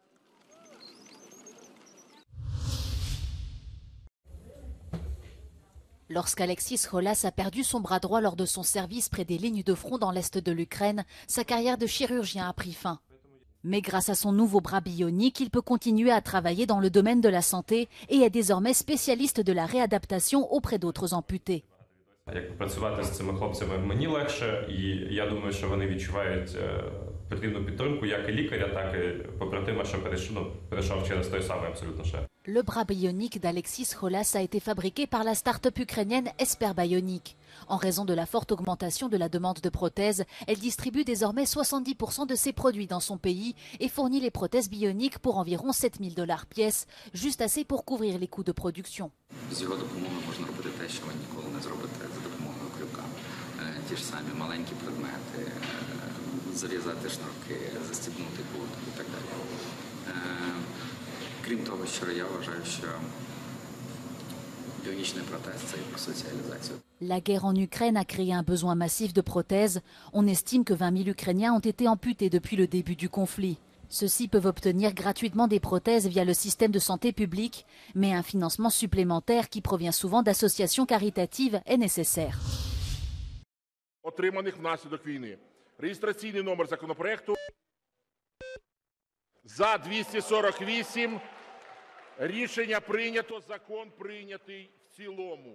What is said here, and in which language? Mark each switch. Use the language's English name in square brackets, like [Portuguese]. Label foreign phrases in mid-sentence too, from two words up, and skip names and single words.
[French] Lorsqu'Alexis Holas a perdu son bras droit lors de son service près des lignes de front dans l'est de l'Ukraine, sa carrière de chirurgien a pris fin. Mais grâce à son nouveau bras bionique, il peut continuer à travailler dans le domaine de la santé et est désormais spécialiste de la réadaptation auprès d'autres amputés. [Ukrainian] Працювати з цими хлопцями мені легше, і я думаю, що вони відчувають потрібну підтримку як і лікаря, так і побратима, що перейшов через той самий абсолютно шлях. [French] Le bras bionique d'Alexis Holas a été fabriqué par la start-up ukrainienne Esper Bionic. En raison de la forte augmentation de la demande de prothèses, elle distribue désormais 70% de ses produits dans son pays et fournit les prothèses bioniques pour environ $7 000 pièce, juste assez pour couvrir les coûts de production. [Ukrainian] Ті ж самі маленькі предмети, зарізати шнурки, застібнути куртку і так далі. Крім того, що я вважаю, що біонічний протез – це і про соціалізацію. [French] La guerre en Ukraine a créé un besoin massif de prothèses. On estime que 20 000 Ukrainiens ont été amputés depuis le début du conflit. Ceux-ci peuvent obtenir gratuitement des prothèses via le système de santé publique, mais un financement supplémentaire qui provient souvent d'associations caritatives est nécessaire. [Ukrainian] Отриманих внаслідок війни. Реєстраційний номер законопроекту за 248. Рішення прийнято, закон прийнятий в цілому.